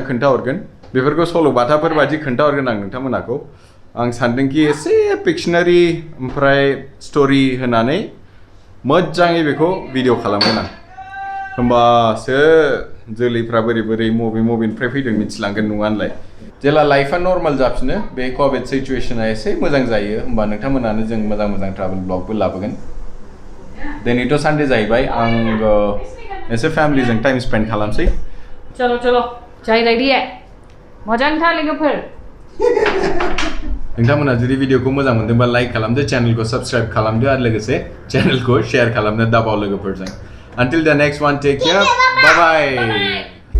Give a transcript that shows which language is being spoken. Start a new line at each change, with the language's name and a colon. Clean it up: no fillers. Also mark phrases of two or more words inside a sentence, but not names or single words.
Bodo: खोन्थाहरगोन बेफोरखौ सल'बाथाफोर बायदि खोन्थाहरगोन आं नोंथांमोनाखौ आं सानदोंखि एसे फिक्शनारि ओमफ्राय स्ट'रि होनानै मोजाङै बेखौ भिडिअ खालामगोन आं होमबासो जोलैफ्रा बोरै बोरै मबेनिफ्राय फैदों मिथिलांगोन नङा होनलाय जेला लाइफआ नर्माल जाफिनो बे कभिड सिचुएशना एसे मोजां जायो होमबा नोंथांमोनानो जों मोजां मोजां ट्राभेल ब्लगबो लाबोगोन दिनैथ' सानडे जाहैबाय आं एसे फेमिलिजों
English: time spend
Bodo: खालामसै
Hindi: चलो चलो चाय रेडी है
Bodo: मोजां था लोगोफोर नोंथांमोना जुदि भिडिअखौ मोजां मोनदोंबा लाइक खालामदो चेनेलखौ साबस्क्राइब खालामदो आरो लोगोसे चेनेलखौ शेयार खालामनो दाबाव लोगोफोरजों
English: until the next one take care bye bye